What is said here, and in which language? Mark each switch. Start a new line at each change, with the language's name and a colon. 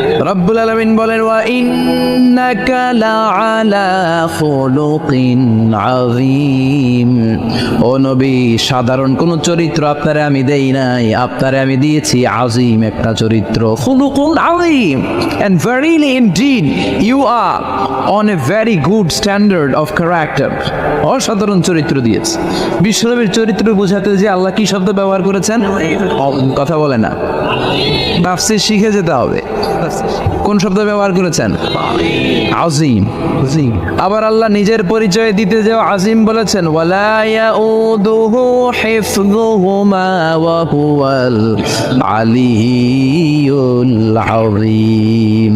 Bangla: রব্বুল আলামিন বলেন
Arabic: ওয়া ইন্নাকা লাআলা খুলুকিন আযীম।
Bangla: ও নবী, সাধারণ কোন চরিত্র আপনারে আমি দেই নাই, আপনারে আমি দিয়েছি আযীম একটা চরিত্র, খুলুকুন আযীম।
English: And verily indeed you are on a very good standard of character.
Bangla: অসাধারণ চরিত্র দিয়েছে। বিশ্বনবীর চরিত্র বোঝাতে যে আল্লাহ কি শব্দ ব্যবহার করেছেন? কথা বলে না, তাফসীর শিখে যেতে হবে। কোন শব্দ ব্যবহার করেছেন? আযীম। আবার আল্লাহ নিজের পরিচয় দিতে যে আযীম বলেছেন,
Arabic: ওয়ালা ইয়াউদুহু হিফযুহুমা ওয়া হুয়াল আলিয়্যুল আযীম।